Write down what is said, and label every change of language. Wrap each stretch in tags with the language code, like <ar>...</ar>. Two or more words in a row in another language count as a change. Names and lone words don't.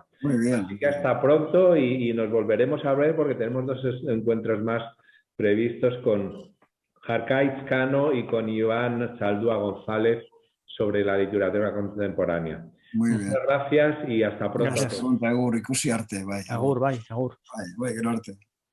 <es>Muy bien. Así que hasta pronto y nos volveremos a ver porque tenemos 2 encuentros más previstos con Arkaitz Cano y con Iván Saldúa González sobre la literatura contemporánea. Muy bien. Muchas gracias y hasta pronto. Gracias.</es> <eu>Agur, ikusi arte, bai. Agur, bai, agur. Bai, gero arte.</eu>